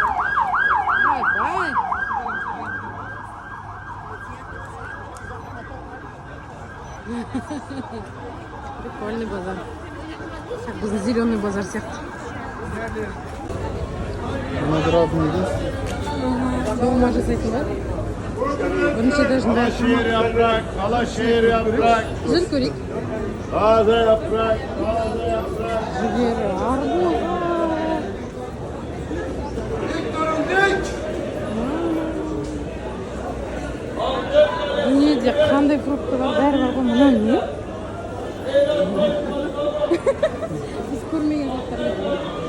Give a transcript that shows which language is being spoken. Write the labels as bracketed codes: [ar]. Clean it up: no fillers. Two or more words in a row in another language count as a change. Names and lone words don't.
[ru] Бай. Прикольный базар. [kk] Біздің [ru] зеленый базар [kk] сияқты. [ru] Наградный лист. [kk] Долма жасайтын ба? Бірінші дәжінде [tr] Şehir yaprak, kala şehir yaprak. [kk] жүр көрейік. [tr] Taze yaprak, taze yaprak. [kk] Жүгері, арбуз. Дүниеде қандай фрукты бар, бәрі бар ғой. Мына не? Біз көрмеген заттар бар.